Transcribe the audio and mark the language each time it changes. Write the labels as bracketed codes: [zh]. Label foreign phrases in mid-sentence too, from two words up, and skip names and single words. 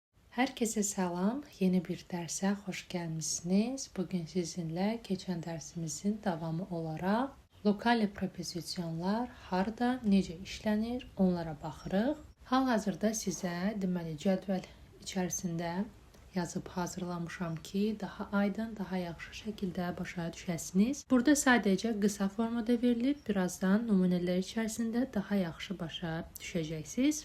[tr] Herkese selam. Yeni bir derse hoş gelmişsiniz. Bugün sizinle geçen dersimizin davamı olarak [az] lokal prepozisyonlar harda, necə işlənir, onlara baxırıq. Hal-hazırda sizə deməli cədvəl içərisində yazıb hazırlamışam ki, daha aydın, daha yaxşı şəkildə başa düşəsiniz. Burada sadəcə qısa formada verilib, birazdan nümunələr içərisində daha yaxşı başa düşəcəksiniz.